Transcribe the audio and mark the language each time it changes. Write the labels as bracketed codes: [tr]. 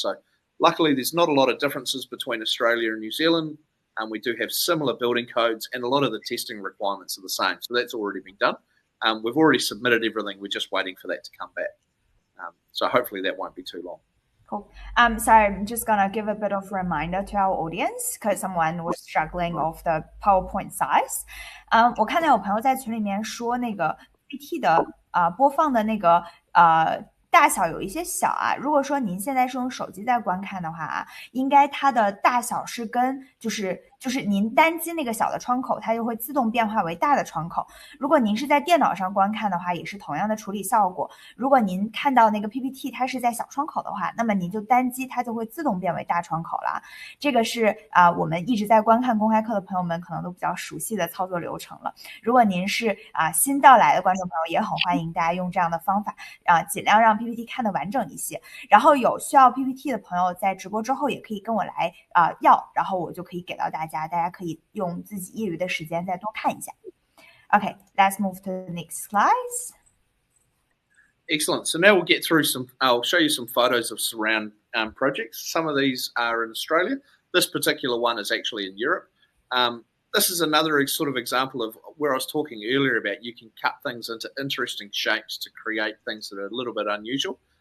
[en] So luckily, there's not a lot of differences between Australia and New Zealand, and we do have similar building codes, and a lot of the testing requirements are the same. So that's already been done. We've already submitted everything. We're just waiting for that to come back. So hopefully that won't be too long. Cool. So I'm just going to give a bit of reminder to our audience because someone was struggling of the PowerPoint size. [zh] 我看到有朋友在群里面说那个 PPT 的播放的那个大小有一些小啊，如果说您现在是用手机在观看的话啊，应该它的大小是跟就是您单击那个小的窗口，它就会自动变化为大的窗口。如果您是在电脑上观看的话，也是同样的处理效果。如果您看到那个 PPT 它是在小窗口的话，那么您就单击它就会自动变为大窗口了。这个是我们一直在观看公开课的朋友们可能都比较熟悉的操作流程了。如果您是新到来的观众朋友，也很欢迎大家用这样的方法尽量让 PPT 看得完整一些。然后有需要 PPT 的朋友在直播之后也可以跟我来要，然后我就可以给到大家可以用自己业余的时间再多看一下。 [en] Okay, let's move to the next slides. Excellent. So now we'll get through I'll show you some photos of surround projects. Some of these are in Australia. This particular one is actually in Europe. This is another sort of example of where I was talking earlier about you can cut things into interesting shapes to create things that are a little bit unusual.